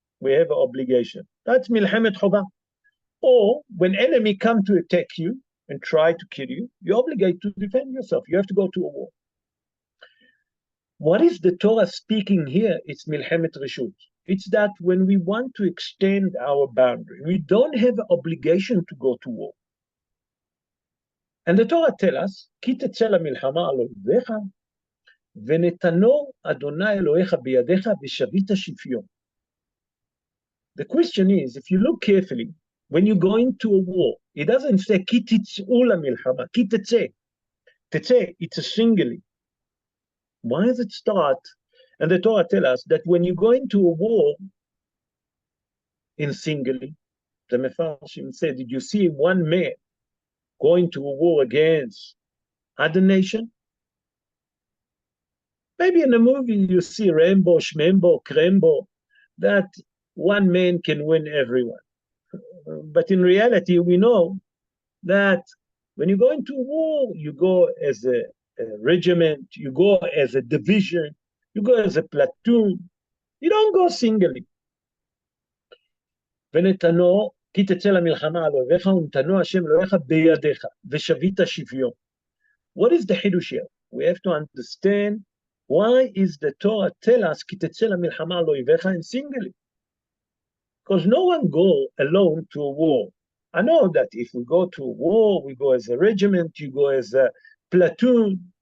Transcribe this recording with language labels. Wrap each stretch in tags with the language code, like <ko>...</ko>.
<en>We have an obligation. That's Milchemet Chobah. Or when enemy come to attack you and try to kill you, you're obligated to defend yourself. You have to go to a war. What is the Torah speaking here? It's Milchemet Reshut. It's that when we want to extend our boundary, we don't have an obligation to go to war. And the Torah tells us,</en> <he>כי תצא למלחמה על אויביך, ונתנו אדוני אלוהיך בידיך, ושבית שפיו.</he> <en>The question is, if you look carefully, when you go into a war, it doesn't say,</en> <he>כי תצאו למלחמה, כי תצא.</he> <en>תצא, it's a singular. Why does it start? And the Torah tells us that when you go into a war in singular, the Mefarshim said, did you see one man going to a war against other nation? Maybe in a movie you see Rambo, Shmembo, Krembo, that one man can win everyone. But in reality, we know that when you go into a war, you go as a regiment, you go as a division, you go as a platoon, you don't go singly.</en> <he>ונתנו, כי תצא למלחמה על אויביך, ונתנו השם אלוהיך בידיך, ושבית שפיו.</he> <en>What is the Hidush here? We have to understand why is the Torah tell us</en> <he>ki tetzeh lemilchama al oivecha</he> <en>and singly? Because no one go alone to a war. I know that if we go to a war, we go as a regiment, you go as a platoon.</en>